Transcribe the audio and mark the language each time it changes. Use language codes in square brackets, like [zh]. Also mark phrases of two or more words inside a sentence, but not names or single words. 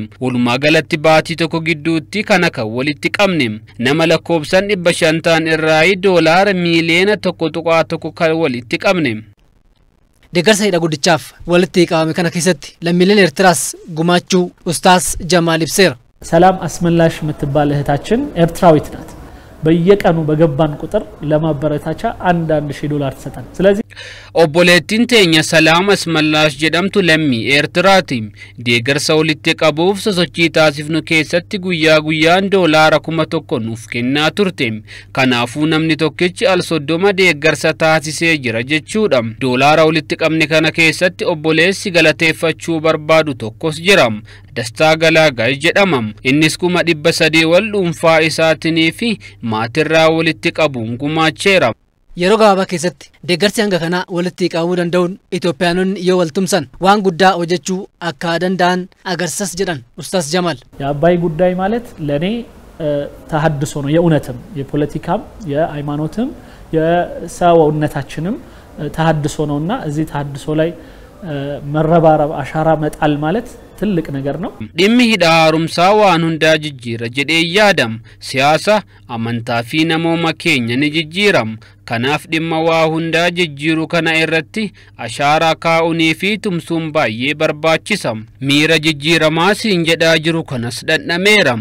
[om] Walumaa galatti baatii tokko gidduutti kana kan walitti qabne nama lakkoobsan 500 irraa doolaara miliyoona 1.1 kan walitti qabne. Deeggarsa hidha guddichaaf walitti qabame kana keessatti lammiileen Eertiraas gumaachuu Ustaaz Jamaal ibseera. [am] ሰላም አስመላሽ የምትባል እህታችን ኤርትራዊት ናት። በየቀኑ በገባን ቁጥር ለማበረታቻ $1,000 ተሰጠን። ስለዚህ [om] obboleettiin teenya Salaam Asmallaash jedhamtu lammii Eertiraati. Deeggarsa walitti qabuuf sosochii taasifnu keessatti guyyaa guyyaan doolaara 1,000 nuuf kennaa turte. Kanaafuu namni tokkichi al 30 deeggarsa taasisee jira jechuudha. Doolaara walitti qabne kana keessatti obboleessi galateeffachuu barbaadu tokkos jira. Dastaa Galaagal jedhama. Innis 300 wal dhuunfaa isaatii fi maatirraa walitti qabuun gumaacheera. Yeroo gabaabaa keessatti deeggarsi hanga kana walitti qabuu danda'uun Itoophiyaanonni yoo waltumsan waan guddaa hojjechuu akka danda'an agarsiisas jedhan Ustaaz Jamaal. [am] የአባይ ጉዳይ ማለት ለኔ ተሐድሶ ነው። የእውነትም የፖለቲካም የሃይማኖትም የሰውነታችንም ተሐድሶ ነውና እዚህ ተሐድሶ ላይ መረባረብ አሻራ መጣል ማለት ትልቅ ነገር ነው። [om] dhimmi hidha haaromsaa waan hundaa jijjiira jedhee yaadam. Siyaasa amantaa fi namooma keenya ni jijjiiram. Kanaaf dhimma waa hundaa jijjiiru kana irratti ashaaraa kaa'unii fi tumsuun baay'ee barbaachisa. Miira jijjiiramaa siin jedhaa jiru kanas dhandhameeram.